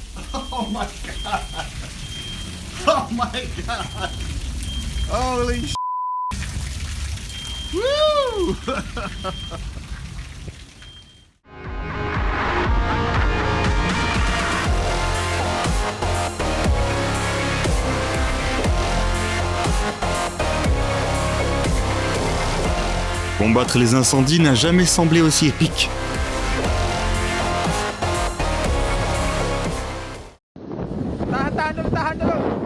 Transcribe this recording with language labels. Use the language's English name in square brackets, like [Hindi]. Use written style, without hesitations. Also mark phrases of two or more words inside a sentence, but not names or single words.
[English] Oh my god! Oh my god! Holy sh**! Woo! [French] Combattre les incendies n'a jamais semblé aussi épique. [Indonesian] Tahan dulu, tahan dulu.